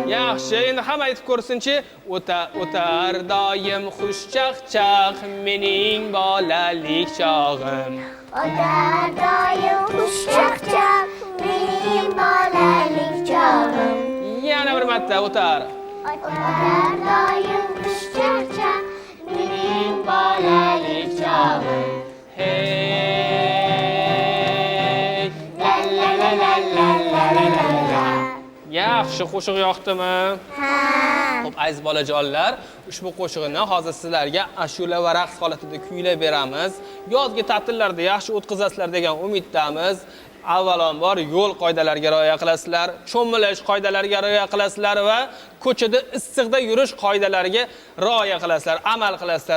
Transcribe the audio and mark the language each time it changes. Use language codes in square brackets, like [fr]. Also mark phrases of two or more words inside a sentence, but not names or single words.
[uz] Yaxshi, endi hamma aytib ko'rsinchi. O'tar doim xush chaqchaq mening bolalik chog'im. O'tar doim xushchaqchaq, mening bolalik chog'im. Yana bir marta o'tar. O'tar doim xushchaqchaq, mening bolalik chog'im. Hey. La la la la la la la la. Yaxshi, qo'shiq yoqdimi? Ha. Xo'p, aziz bolajonlar, ushbu qo'shiqni hozir sizlarga ashula va raqs holatida kuylab beramiz. Yozgi ta'tillarda yaxshi o'tkazasizlar degan umiddamiz. Avvalambor yo'l qoidalariga rioya qilasizlar, cho'milish qoidalariga rioya qilasizlar va ko'chada issiqda yurish qoidalariga rioya qilasizlar, amal qilasizlar.